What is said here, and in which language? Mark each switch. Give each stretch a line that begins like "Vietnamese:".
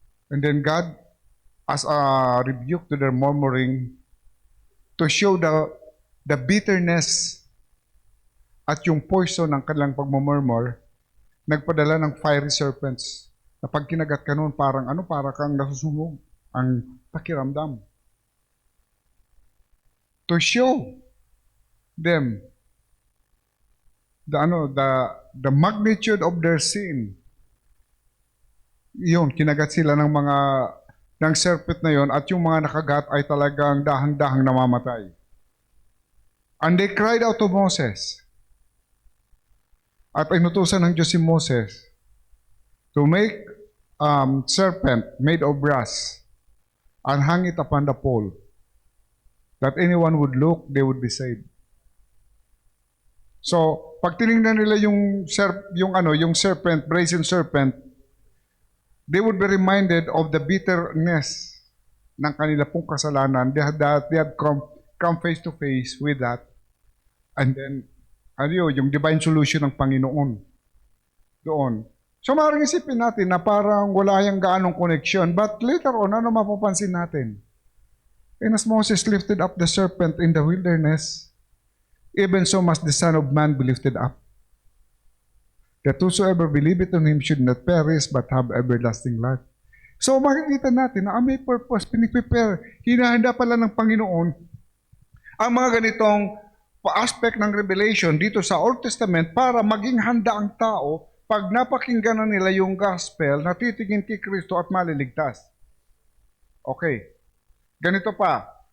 English: And then God, as a rebuke to their murmuring, to show the bitterness
Filipino: at yung poison ng kanilang pagmumurmur, nagpadala ng fiery serpents na pag kinagat ka noon, para kang nasusunog ang pakiramdam.
English: To show them the magnitude of their sin.
Filipino: Yun, kinagat sila ng serpent na yon, at yung mga nakagat ay talagang dahang-dahang namamatay.
English: And they cried out to Moses.
Filipino: At inutusan ng Diyos si
English: Moses to make serpent made of brass and hang it upon the pole, that anyone would look, they would be saved. So,
Filipino: pag tinignan nila yung
English: serpent, brazen serpent, they would be reminded of the bitterness
Filipino: ng kanila pong kasalanan.
English: They had come face to face with that. And then,
Filipino: yung divine solution ng Panginoon doon. So, maaaring isipin natin na parang wala yung gaanong connection.
English: But later on,
Filipino: ano mapapansin natin?
English: And as Moses lifted up the serpent in the wilderness, even so must the Son of Man be lifted up, that whosoever believeth on Him should not perish but have everlasting life.
Filipino: So makikita natin na may purpose, piniprepare, hinahanda pala ng Panginoon ang mga ganitong aspect ng revelation dito sa Old Testament para maging handa ang tao pag napakinggan na nila yung gospel na titingin kay Kristo at maliligtas. Okay. Ganito pa.